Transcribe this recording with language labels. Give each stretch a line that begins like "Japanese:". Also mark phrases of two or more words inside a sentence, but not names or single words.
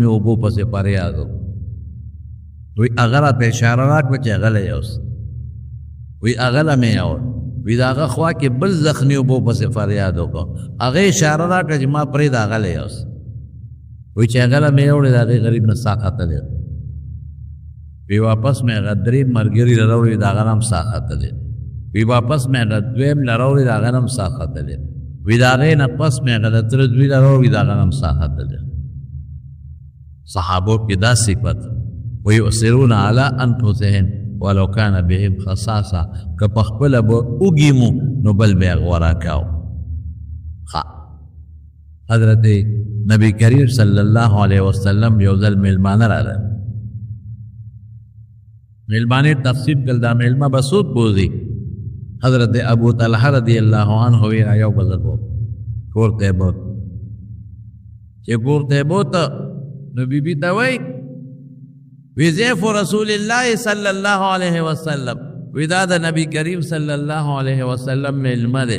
Pashto: اوبو پسې فریاد و وی هغه راته اشاره راکړه چې هغه له یوس وی هغه له مې یوړه وی د هغه خوا کې بل زخمي اوبو پسې فریاد وکړه هغې اشاره راکړه چې ما پرېږده هغه له یوس وی چې هغه له مې یوړې د هغې غریب نه ساه ختلی وی واپس مې هغه درې ملګري له راوړې د هغه نه هم ساه ختلی وی واپس مې هغه دویم له راوړې د هغه نه هم ساه ختلی وی د هغې نه پس مې هغه د تره دوی له راوړې د هغه نه هم ساه ختلی صحابو کې دا صفت
Arabic: ويؤثرون على انفسهم ولو كان بهم خصاصه
Pashto: که په خپله به وږي مو نو بل به یې غوره کاو حضرت نبی کریم
Arabic: صلی اللہ علیہ وسلم
Pashto: یو ځل میلمانه راغله. میلمانه تقسیم کړل، دا میلمه به څوک بوځي؟ حضرت ابو طلحه
Arabic: رضی اللہ عنہ
Pashto: وینا یو بزرګ کور ته بوت. چې کور ته بوت نو بیبي ته وایي وی
Arabic: ضیف رسول الله صلی الله علیه وسلم،
Pashto: وی دا د نبی کریم
Arabic: صلی الله علیه وسلم
Pashto: میلمه دی.